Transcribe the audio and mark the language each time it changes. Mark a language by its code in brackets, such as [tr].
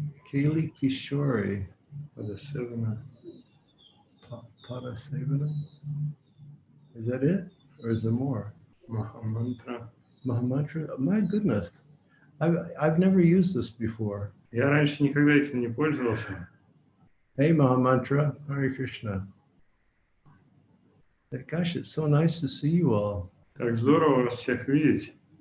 [en] Kaylee Kishori. Padasevana. Padasevana? Is that it? Or is there more? Mahamantra. Mahamantra? My goodness. I've never used this before. [ru] Я раньше никогда этим не пользовался. [en] Hey, Mahamantra. Hare Krishna. Gosh, it's so nice to see you all. [ru] Так здорово вас всех видеть.